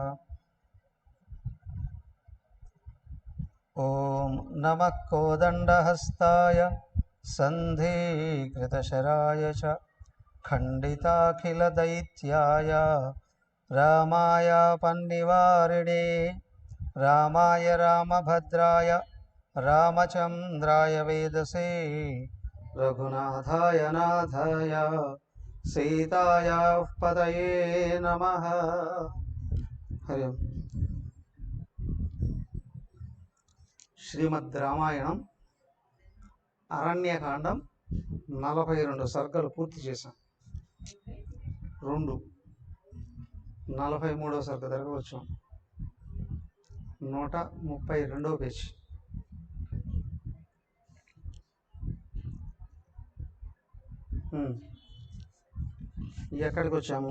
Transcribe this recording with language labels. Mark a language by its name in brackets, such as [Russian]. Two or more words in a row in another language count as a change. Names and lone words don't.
[Sanskrit] ओम नमः कोदण्डहस्ताय सन्धिकृतशराय च खण्डिताखिलदैत्याय रामाय पन्निवारिणे रामाय रामभद्राय रामचन्द्राय वेदसे रघुनाथाय नाथाय सीतायाः पतये नमः। हरि ओम्। [Telugu] శ్రీమద్ రామాయణం అరణ్యకాండం 42 సర్గలు పూర్తి చేశాం. 43వ సర్గ దగ్గరకు వచ్చాం. 132వ పేజీ. ఎక్కడికి వచ్చాము?